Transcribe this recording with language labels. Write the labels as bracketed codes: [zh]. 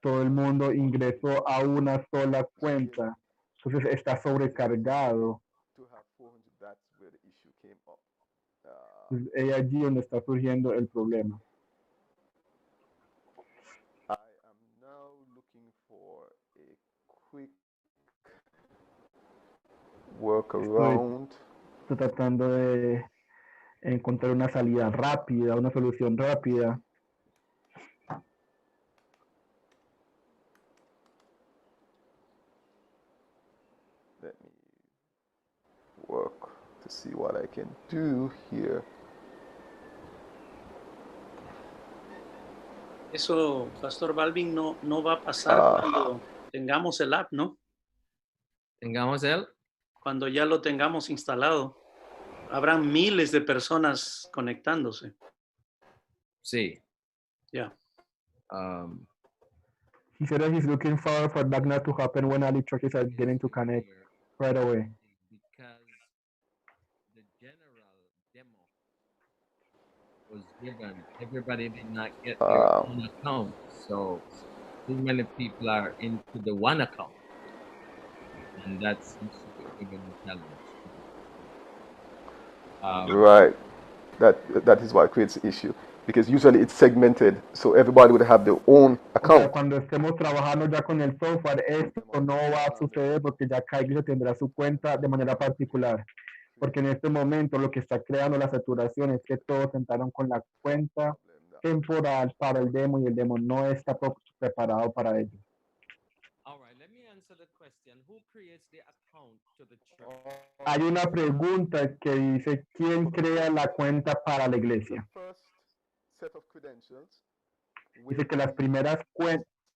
[es] todo el mundo ingresó a una sola [en] so really [es] cuenta. Entonces está sobrecargado. [en] to have 400, that's where the issue came up. [es] Entonces, es allí donde está surgiendo el problema. [en] I am now looking for a quick workaround. [es] Estoy tratando de encontrar una salida rápida, una solución rápida. [en] Let me work to see what I can do here. [es] Eso, Pastor Balvin, no va a pasar cuando tengamos el app, ¿no? Tengamos él. Cuando ya lo tengamos instalado, habrán miles de personas conectándose. Sí. Ya. [en] He said that he's looking for that not to happen when all the churches are getting to connect right away. Because the general demo was given, everybody did not get their own account. So too many people are into the one account. And that seems to be giving a challenge. Right. That is what creates the issue. Because usually it's segmented, so everybody would have their own [es] O sea, [en] account. [es] cuando estemos trabajando ya con el software, esto no va a suceder porque ya cada iglesia tendrá su cuenta de manera particular. Porque en este momento lo que está creando la saturación es que todos entraron con la cuenta temporal para el demo y el demo no está preparado para ello. [en] All right, let me answer the question. Who creates the account to the church? [es] Hay una pregunta que dice, ¿quién crea la cuenta para la iglesia? [en] First set of credentials [es] Dice que las primeras cuentas,